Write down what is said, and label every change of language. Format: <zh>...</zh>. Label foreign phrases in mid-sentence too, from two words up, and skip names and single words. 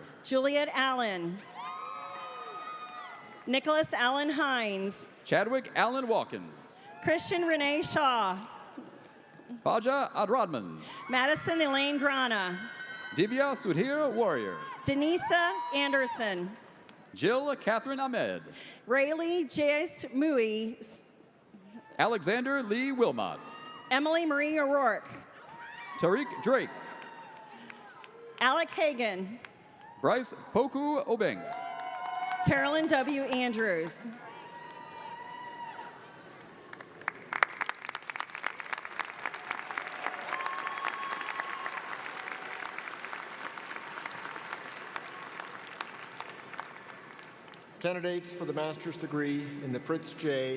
<en>Juliet Allen. Nicholas Allen Hines. Chadwick Allen Watkins. Christian Renee Shaw. Faja Adradman. Madison Elaine Grana. Divya Sudhir Warrior. Denisa Anderson. Jill Catherine Ahmed. Rayleigh J.S. Mui. Alexander Lee Wilmot. Emily Marie O'Rourke. Tariq Drake. Alec Hagan. Bryce Poku Obeng. Carolyn W. Andrews. Candidates for the master's degree in the Fritz J.</en>